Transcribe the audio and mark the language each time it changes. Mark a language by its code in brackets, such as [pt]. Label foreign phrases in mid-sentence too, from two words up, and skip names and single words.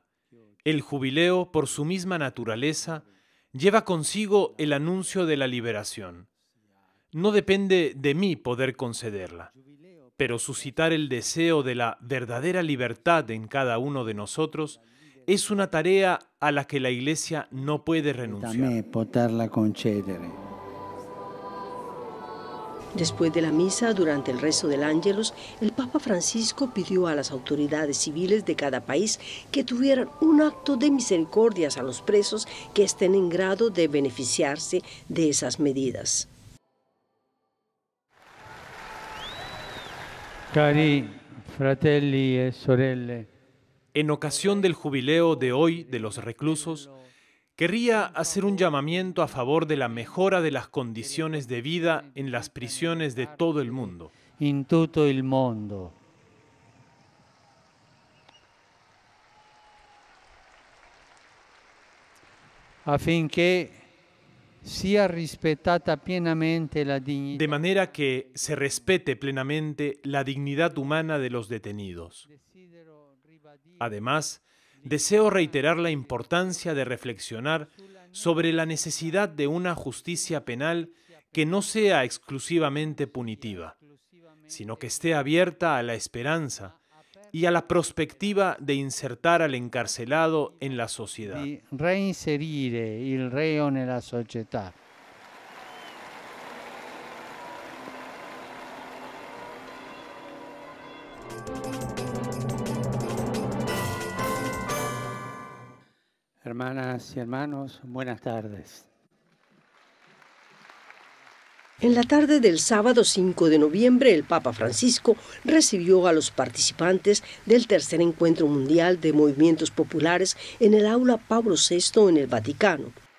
[es] El jubileo, por su misma naturaleza, lleva consigo el anuncio de la liberación. No depende de mí poder concederla, pero suscitar el deseo de la verdadera libertad en cada uno de nosotros es una tarea a la que la Iglesia no puede renunciar. [it] Poterla concedere. [es] Después de la misa, durante el rezo del Ángelus, el Papa Francisco pidió a las autoridades civiles de cada país que tuvieran un acto de misericordia a los presos que estén en grado de beneficiarse de esas medidas. [it] Cari fratelli e sorelle, [es] En ocasión del jubileo de hoy de los reclusos, querría hacer un llamamiento a favor de la mejora de las condiciones de vida en las prisiones de todo el mundo. [it] in tutto il mondo. Affinché sia rispettata pienamente la dignità. [es] De manera que se respete plenamente la dignidad humana de los detenidos. Además, deseo reiterar la importancia de reflexionar sobre la necesidad de una justicia penal que no sea exclusivamente punitiva, sino que esté abierta a la esperanza y a la perspectiva de insertar al encarcelado en la sociedad. [it] Di reinserire il reo nella società. [es] Hermanas y hermanos, buenas tardes. En la tarde del sábado 5 de noviembre, el Papa Francisco recibió a los participantes del tercer encuentro mundial de movimientos populares en el aula Pablo VI en el Vaticano.